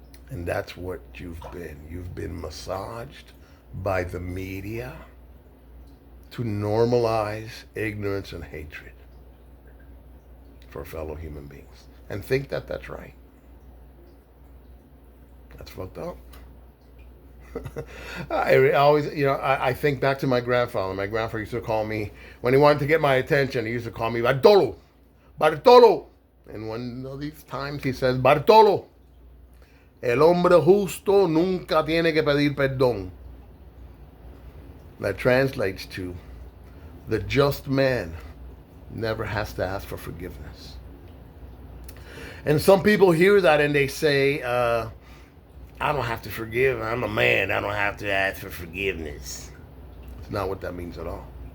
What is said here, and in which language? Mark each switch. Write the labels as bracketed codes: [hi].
[en] And that's what you've been. You've been massaged by the media to normalize ignorance and hatred for fellow human beings. And think that that's right. That's fucked up. I always, I think back to my grandfather. My grandfather used to call me, when he wanted to get my attention, he used to call me Bartolo. Bartolo. And one of these times he says, Bartolo, [es] el hombre justo nunca tiene que pedir perdón. [en] That translates to, the just man never has to ask for forgiveness. And some people hear that and they say, I don't have to forgive. I'm a man. I don't have to ask for forgiveness. It's not what that means at all.